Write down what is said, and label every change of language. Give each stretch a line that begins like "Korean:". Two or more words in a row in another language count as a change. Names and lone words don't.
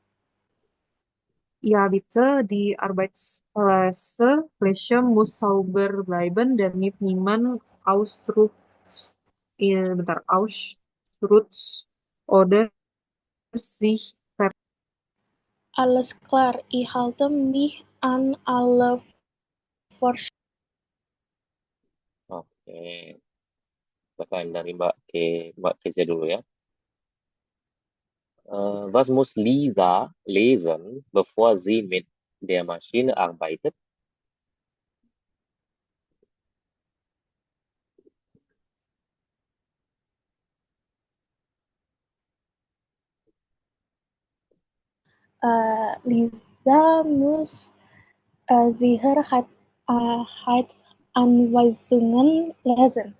German: Ja, bitte, die Arbeitsfläche muss sauber bleiben, damit niemand ausrutscht oder sich Alles klar, ich halte mich an alle Vorschriften.
Indonesian: Oke, silakan dari Mbak Kezia dulu ya.
German: Was muss Lisa lesen, bevor sie mit der Maschine arbeitet? Lisa muss Sicherheitsanweisungen lesen.